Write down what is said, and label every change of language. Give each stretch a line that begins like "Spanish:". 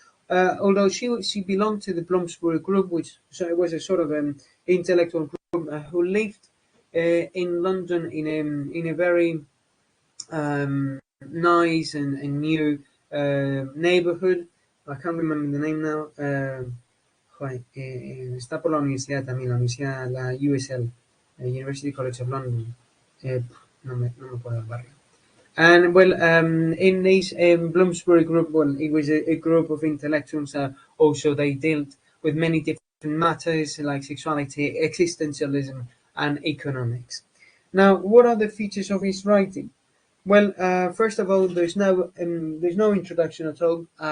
English: Although she belonged to the Bloomsbury group, which so it was a sort of intellectual group who lived in London in a very nice and new neighborhood. I can't remember the name now.
Spanish: Joder, está por la universidad también, la universidad, la USL, University College of London. No me acuerdo el barrio.
English: And well, in this Bloomsbury group, well, it was a group of intellectuals. Also, they dealt with many different matters like sexuality, existentialism, and economics. Now, what are the features of his writing? Well, first of all, there's no introduction at all.